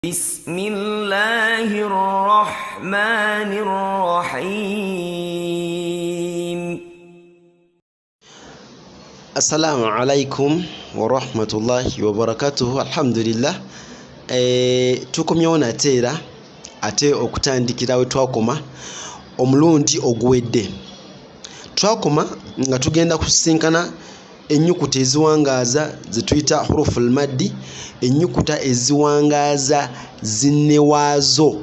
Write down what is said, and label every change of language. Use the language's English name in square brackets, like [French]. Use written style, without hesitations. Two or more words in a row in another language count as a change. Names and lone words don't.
[Arabic] بسم الله الرحمن الرحيم. السلام عليكم ورحمة الله وبركاته. Alhamdulillah. [Ganda] Tukomyewo nateera ate okutandikira we twakoma omulundi oguwedde. Twakoma nga tugenda kusinkana ennyukuta eziwangaaza ze tuyita [Arabic] حروف المد, [Ganda] ennyukuta eziwangaaza zinne waazo.